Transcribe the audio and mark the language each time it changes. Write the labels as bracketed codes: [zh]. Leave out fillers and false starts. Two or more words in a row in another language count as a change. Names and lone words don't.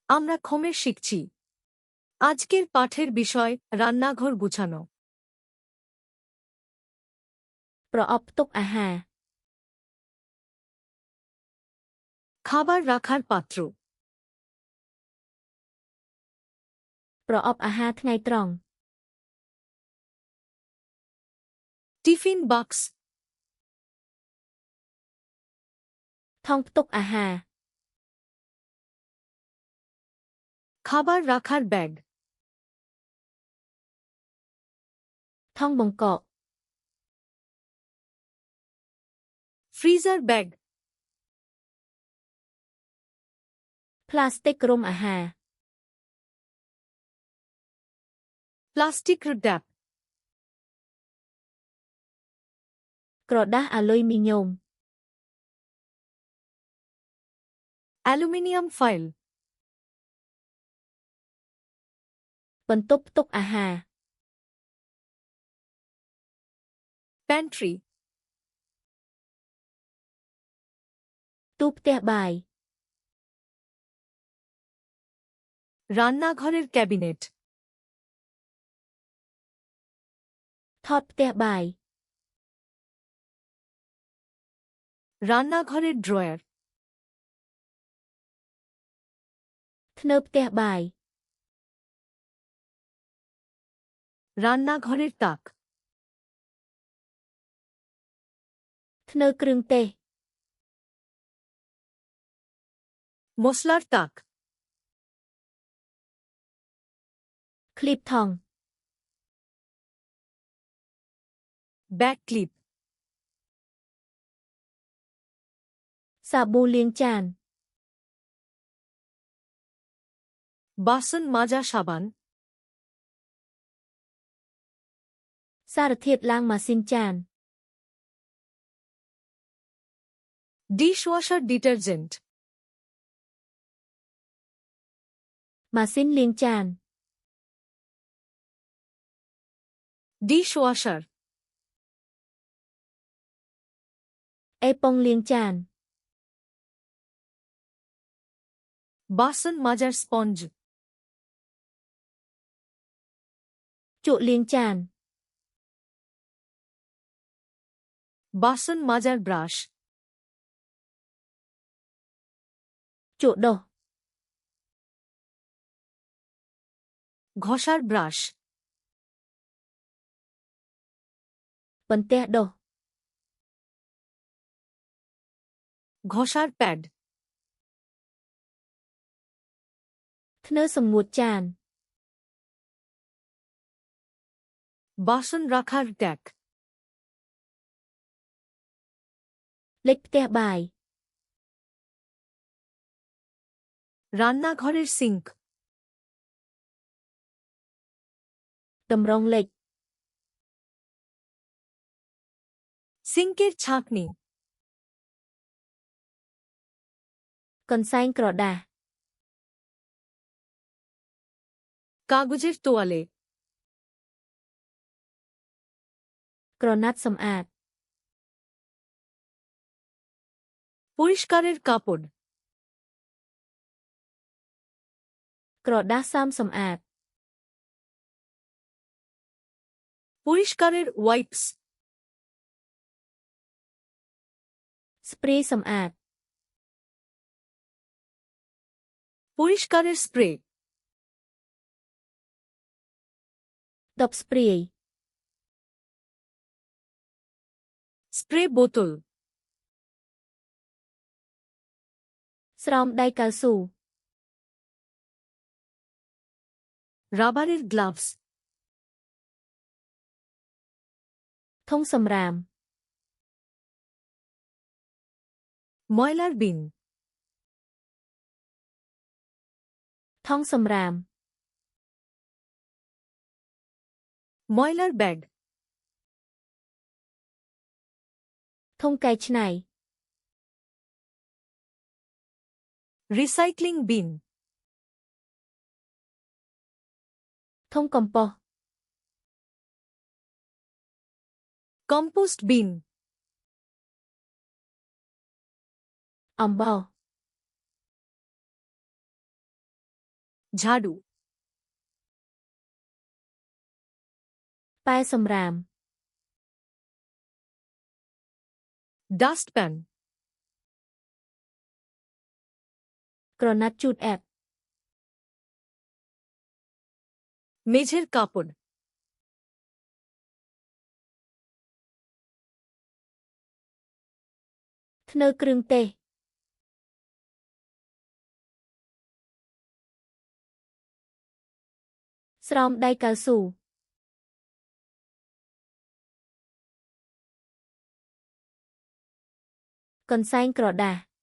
[bn] আমরা খমের শিখছি। আজকের পাঠের বিষয় রান্নাঘর গুছানো। [km] ប្រអប់ទុកអាហារ [bn] খাবার রাখার পাত্র। [km] ប្រអប់អាហារថ្ងៃត្រង់ [bn] টিফিন বাক্স। [km] ថង់ផ្ទុកអាហារ [bn] খাবার রাখার ব্যাগ। [km] ថង់បង្កក [en] freezer bag. [km] ផ្លាស្ទិករុំអាហារ [en] plastic wrap. [km] ក្រដាសអាលុយមីញ៉ូម [en] aluminium foil. [km] បន្ទប់ផ្ទុកអាហារ [bn] প্যান্ট্রি। [km] ទូផ្ទះបាយ [bn] রান্নাঘরের ক্যাবিনেট। [km] ថតផ្ទះបាយ [bn] রান্নাঘরের ড্রয়ার। [km] ធ្នើផ្ទះបាយ [bn] রান্নাঘরের তাক। [km] ធ្នើគ្រឿងទេស [bn] মশলার তাক। [km] ឃ្លីបថង់ [en] back clip. [km] សាប៊ូលាងចាន [bn] বাসন মাজা সাবান। [km] សារធាតុล้างម៉ាស៊ីនចាន [en] dishwasher detergent. [km] ម៉ាស៊ីនលាងចាន [bn] ডিশওয়াশার। [km] អេប៉ុងលាងចាន [bn] বাসন মাজার স্পঞ্জ। [km] ជក់លាងចាន [bn] বাসন মাজার ব্রাশ। [km] ជក់ដុស [bn] ঘষার ব্রাশ। [km] បន្ទះដុស [bn] ঘষার প্যাড। [km] ធ្នើសម្ងួតចាន [bn] বাসন রাখার ট্যাক। [km] លិចផ្ទះបាយ [bn] রান্নাঘরের সিঙ্ক। [km] តម្រងលិច [bn] সিঙ্কের ছাঁকনি। [km] កន្សែងក្រដាស [bn] কাগজের তোয়ালে। [km] ក្រណាត់សម្អាត [bn] পরিষ্কারের কাপড়। [km] ក្រដាសសើមសម្អាត [bn] পরিষ্কারের ওয়াইপস। [km] ស្ព្រាយសម្អាត [bn] পরিষ্কারের স্প্রে। [km] ដបស្ព្រាយ [bn] স্প্রে বোতল। [km] ស្រោមដៃកៅស៊ូ [bn] রাবারের গ্লাভস। [km] ធុងសម្រាម [bn] ময়লার বিন। [km] ថង់សម្រាម [bn] ময়লার ব্যাগ। [km] ធុងកែច្នៃ [en] recycling bin. [km] ធុងកំប៉ុស្ត [en] compost bin. [km] អំបោស [bn] ঝাড়ু, [km] ប៉ែសំរាម [bn] ডাস্টপ্যান, [km] ក្រណាត់ជូតអែប [bn] মেঝের কাপড়, [km] ធ្នើគ្រឿងទេស ស្រោមដៃកៅស៊ូ កន្សែងក្រដាស